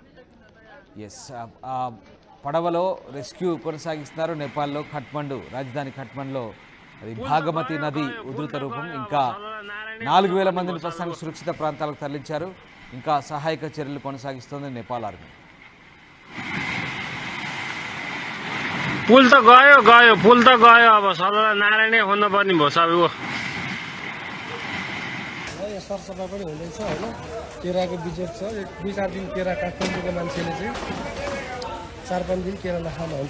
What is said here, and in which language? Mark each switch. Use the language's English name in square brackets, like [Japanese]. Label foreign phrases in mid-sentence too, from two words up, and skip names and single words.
[Telugu] పడవలో రెస్క్యూ కొనసాగిస్తున్నారు నేపాల్లో కాఠ్మండు రాజధాని కాఠ్మండులో. అది భాగమతి నది ఉధృత రూపం. ఇంకా 4,000 మందిని ప్రస్తుతానికి సురక్షిత ప్రాంతాలకు తరలించారు. ఇంకా సహాయక చర్యలు కొనసాగిస్తోంది నేపాల్ ఆర్మీ. [Nepali] पुल त गयो गयो पुल त गयो, अब सदा नारायणै खोज्नुपर्ने भयो सबैको। यहाँ सरसफाइ पनि हुँदैछ होइन, केराको बिजनेस छ। 2-4 दिन केरा काठमाडौँको मान्छेले चाहिँ 4-5 दिन केरा नखानु हुन्छ।